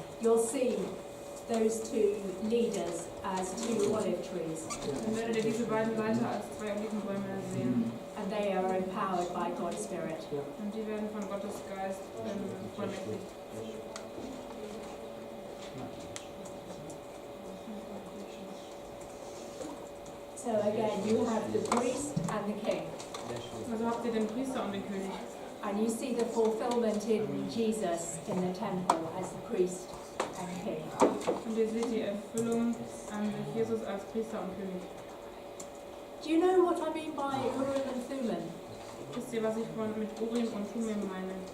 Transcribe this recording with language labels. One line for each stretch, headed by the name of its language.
English: You'll see those two leaders as two olive trees,
German: dann werdet ihr diese beiden Leiter als zwei Olivenbäume sehen.
English: and they are empowered by God's Spirit.
German: Und die werden von Gottes Geist vollmächtigt.
English: So again, you have the priest and the king.
German: Also habt ihr den Priester und den König.
English: And you see the fulfillment in Jesus in the temple as the priest and king.
German: Und ihr seht die Erfüllung durch Jesus als Priester und König.
English: Do you know what I mean by Urim and Thummim?
German: Wisst ihr, was ich mit Urim und Thummim meine?